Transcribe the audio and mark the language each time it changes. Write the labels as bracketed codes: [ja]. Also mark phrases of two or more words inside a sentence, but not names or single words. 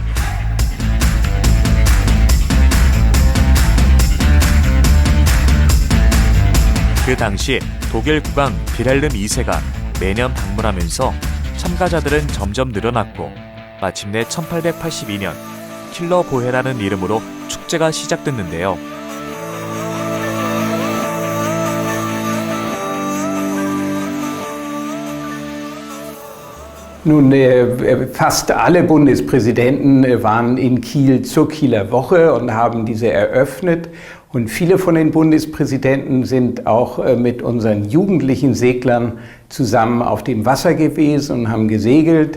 [ko] 그 당시 독일 국왕 빌헬름 2세가 매년 방문하면서 참가자들은 점점 늘어났고, 마침내 1882년 킬러보헤라는 이름으로 축제가 시작됐는데요. [de] Nun, fast alle Bundespräsidenten waren in Kiel zur Kieler Woche und haben diese eröffnet. Und viele von den Bundespräsidenten sind auch mit unseren jugendlichen Seglern zusammen auf dem Wasser gewesen und haben gesegelt.